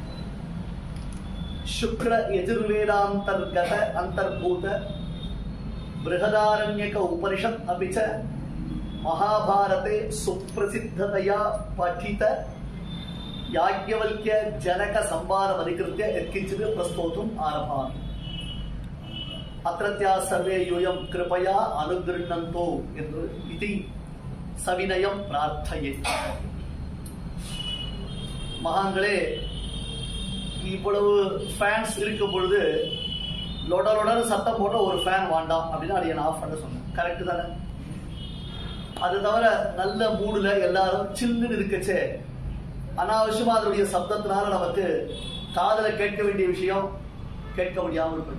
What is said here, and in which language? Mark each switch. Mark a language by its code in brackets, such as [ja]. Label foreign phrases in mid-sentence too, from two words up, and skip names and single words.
[sa] शुक्ल यजुर्वेदान्तर्गत अंतर्भूत बृहदारण्यक उपनिषत् अपि च महाभारते सुप्रसिद्धतया पठित याज्ञवल्क्य जनक संवादम् अधिकृत्य यत्किञ्चित् प्रस्तोतुम् आरभामि। अत्रत्याः सर्वे यूयं कृपया अनुगृह्णन्तु इति सविनयं प्रार्थये। [ta] மகான்களே, இவ்வளவு ஃபேன்ஸ் இருக்கும் பொழுது லொட சத்தம் போட்ட ஒரு ஃபேன் வேண்டாம் அப்படின்னு அதை நான் ஆஃப் பண்ண சொன்னேன். கரெக்ட் தானே? அது தவிர நல்ல மூடுல எல்லாரும் சில்லுன்னு இருக்கச்சே அனாவசியமா அதனுடைய சப்தத்தினால நமக்கு காதல கேட்க வேண்டிய விஷயம் கேட்க முடியாமல் இருக்கும்.